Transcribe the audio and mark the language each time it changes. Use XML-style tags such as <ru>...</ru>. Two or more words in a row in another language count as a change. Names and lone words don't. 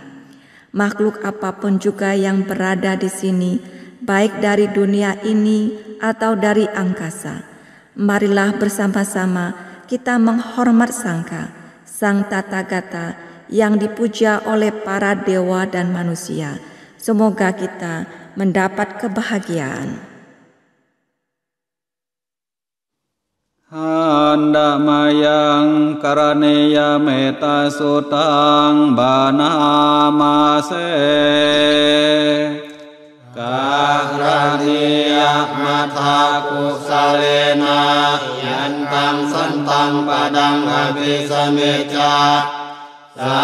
<id>Makhluk apapun juga yang berada di sini, baik dari dunia ini atau dari angkasa, marilah bersama-sama kita menghormat Sangha, Sang Tathagata yang dipuja oleh para dewa dan manusia. Semoga kita mendapat kebahagiaan.</id> <pi>หันดามายังกรณียเมตตาสุตังบานามาเส กากรณียมัทากุสเลนะยันตังสันตังปดังอภิสเมจาสา</pi>